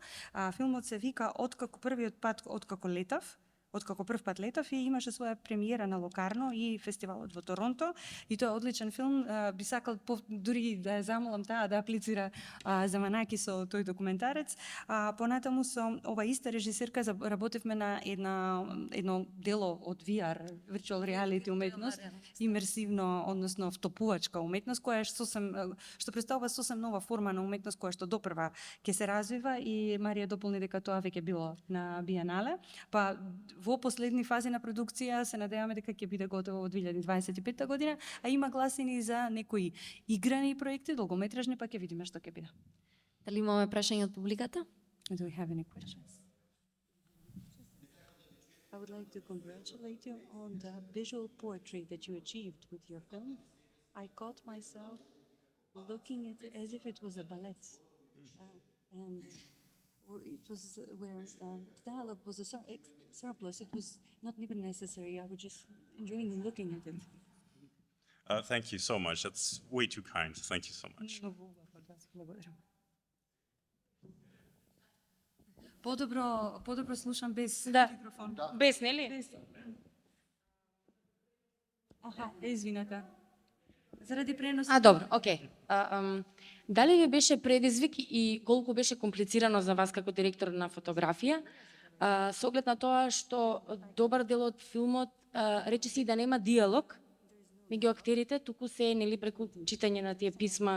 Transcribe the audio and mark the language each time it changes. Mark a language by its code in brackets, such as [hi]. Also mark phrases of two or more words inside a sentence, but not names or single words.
[mk] Филмот се вика Откако прв пат летав, и имаше своја премиера на Локарно и фестивалот во Торонто, и тоа е одличен филм. Би сакал дури да ја замолам таа да аплицира за Манаки со тој документарец. Понатаму со ова иста режисерка работевме на едно дело од VR, [en] virtual reality [mk] уметност, имерсивно, односно втопувачка уметност, која што представува сосем нова форма на уметност која што допрва ќе се развива, и Марија дополни дека тоа веќе било на Биенале. Па во последни фази на продукција се надеваме дека ќе биде готово во 2025 година, а има гласини за некои играни проекти, долгометражни, па ќе видиме што ќе биде. Дали имаме прашања од публиката? [en] Do we have any questions? I would like to congratulate you on the visual poetry that you achieved with your film. I caught myself looking at it as if it was a ballet. And it was where dialogue was a surplus. It was not even necessary. I was just enjoying looking at it. Thank you so much. That's way too kind. Thank you so much. [mk] Благодарам. Подобро слушам без микрофон. Без, нели? Без. Извинете. Заради пренос. Добро, окей. Дали ви беше предизвик и колку беше комплицирано за вас како директор на фотографија, со оглед на тоа што добар дел од филмот речиси да нема диалог меѓу актерите, туку се нели преку читање на тие писма.